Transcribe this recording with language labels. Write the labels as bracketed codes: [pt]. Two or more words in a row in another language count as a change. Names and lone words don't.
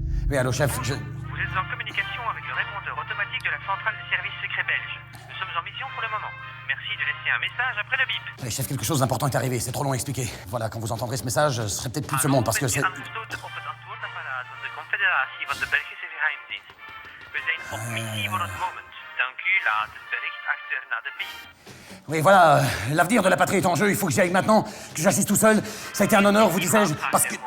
[fr] Oui, allô, chef, Vous êtes en communication avec le répondeur automatique de la centrale des services secrets belges. Nous sommes en mission pour le moment. Merci de laisser un message après le bip. Oui, chef, quelque chose d'important est arrivé, c'est trop long à expliquer. Voilà, quand vous entendrez ce message, ce serait peut-être plus de ce monde, parce que c'est... [nl] Aangesloten op het antwoordapparaat van de Confederatie van de Belgische Geheimdienst. We zijn op missie voor het moment. Dank u, laat het bericht achter na de piep. [fr] Oui, voilà, l'avenir de la patrie est en jeu, il faut que j'y aille maintenant, que j'assiste tout seul. Ça a été un honneur, vous disais-je, parce que...